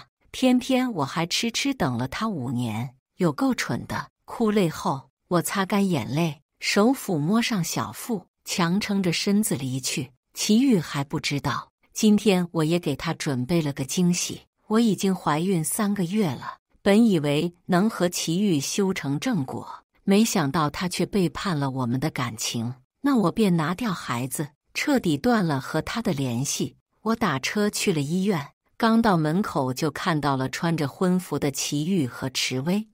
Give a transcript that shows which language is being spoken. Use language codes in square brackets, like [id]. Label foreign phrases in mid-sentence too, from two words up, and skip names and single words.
[zh] 偏偏我還痴痴等了他5年，有夠蠢的。哭淚後，我擦乾眼淚，手撫摸上小腹，強撐着身子離去。祁煜還不知道，今天我也給他準備了個驚喜。我已經懷孕3個月了，本以為能和祁煜修成正果，沒想到他卻背叛了我們的感情。那我便拿掉孩子，徹底斷了和他的聯繫。我打車去了醫院，剛到門口就看到了穿着婚服的祁煜和池薇。